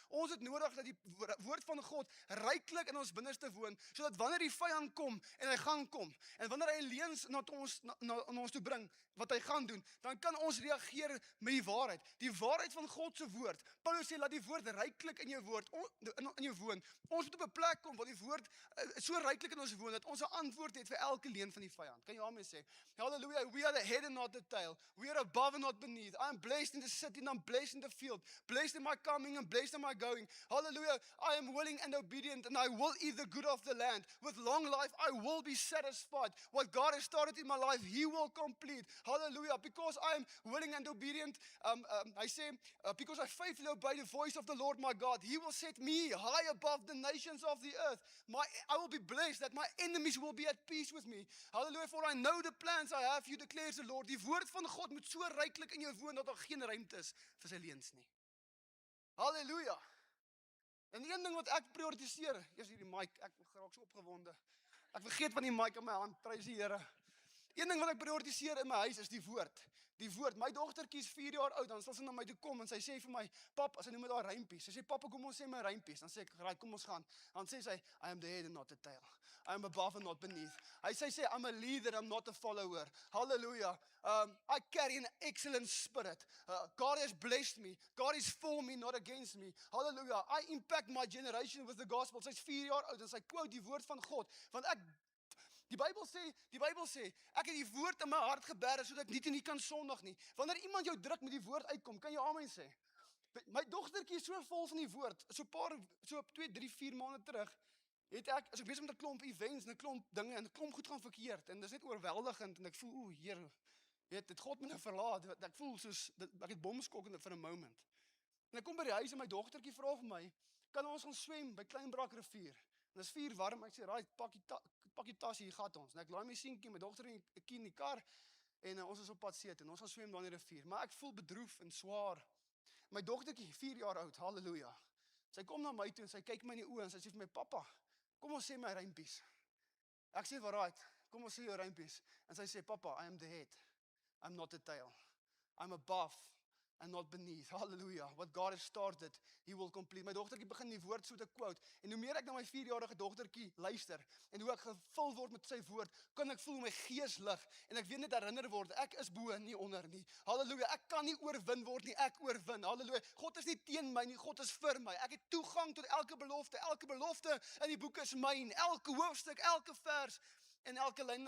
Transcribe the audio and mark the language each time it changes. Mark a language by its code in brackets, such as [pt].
[af] Ons het nodig dat die woord van God ryklik in ons binneste woon, sodat wanneer die vyand kom, en hy gaan kom, en wanneer hy leuns na ons toe bring, wat hy gaan doen, dan kan ons reageer met die waarheid van God se woord. Paulus sê, laat die woord ryklik in jou woon. Ons moet op 'n plek kom waar die woord so ryklik in ons woon, dat ons 'n antwoord het vir elke leuen van die vyand. Kan jy amen sê? [en] Hallelujah, we are the head and not the tail. We are above and not beneath. I am blessed in the city and I'm blessed in the field. Blessed in my coming and blessed in my going. Hallelujah, I am willing and obedient and I will eat the good of the land. With long life I will be satisfied. What God has started in my life, He will complete. Hallelujah, because I am willing and obedient, I say, because I faithfully obey the voice of the Lord my God, He will set me high above the nations of the earth. I will be blessed that my enemies will be at peace with me. [af] Hallelujah, [en] for I know the plans I have, you declares the Lord. [af] Die woord van God moet so ryklik in jou woon, dat daar geen ruimte is vir sy leuns nie. Hallelujah. En een ding wat ek prioritiseer, eers hierdie mic, ek raak so opgewonde. Ek vergeet van die mic in my hand, prys die Here. Een ding wat ek prioritiseer in my huis is die woord. Die woord. My dogtertjie is 4 jaar oud, dan sal sy na my toe kom en sy sê vir my, pap, sy noem dit haar rympies. Sy sê, papa, kom ons sê my rympies. Dan sê ek, right, kom ons gaan. Dan sê sy, [en] I am the head and not the tail. I am above and not beneath. [af] Sy sê, [en] I'm a leader, I'm not a follower. Hallelujah. I carry an excellent spirit. God has blessed me. God is for me, not against me. Hallelujah. I impact my generation with the gospel. [af] Sy's 4 jaar oud en sy quote die woord van God. Want die Bybel sê, ek het die woord in my hart geberg, sodat ek nie kan sondig nie. Wanneer iemand jou druk met die woord uitkom, kan jy amen sê. My dogtertjie is so vol van die woord, so 2, 3, 4 maande terug, as ek besig met 'n klomp events, en 'n klomp dinge, en 'n klomp goed gaan verkeerd, en dis net oorweldigend, en ek voel, Heer, het God my nou verlaat, ek voel soos, ek het bomskokkend vir 'n moment. En ek kom by die huis, en my dogtertjie vra vir my, kan ons gaan swem by Kleinbrak rivier? En dis 4 warm, ek sê, right, pak die tas, hier gaat ons. En ek laai my seentjie, my dogter en ek in die kar, en ons is op pad see toe, en ons gaan swem daar in die rivier. Maar ek voel bedroef en swaar. My dogtertjie, 4 jaar oud, halleluja. Sy kom na my toe, en sy kyk my in die oë, en sy sê vir my, papa, kom ons sê my rympies. Ek sê, right, kom ons sê jou rympies. En sy sê, papa, [en] I am the head, I'm not the tail. I'm above and not beneath. Hallelujah. What God has started, He will complete. [af] My dogtertjie begin die woord so te quote. En hoe meer ek na my 4-jarige dogtertjie luister, en hoe ek gevul word met sy woord, kan ek voel my gees lig, en ek weet net herinner word, ek is bo, nie onder nie. Hallelujah. Ek kan nie oorwin word nie, ek oorwin. Hallelujah. God is nie teen my nie, God is vir my. Ek het toegang tot elke belofte in die boek is myn, elke hoofstuk, elke vers, en elke lyn.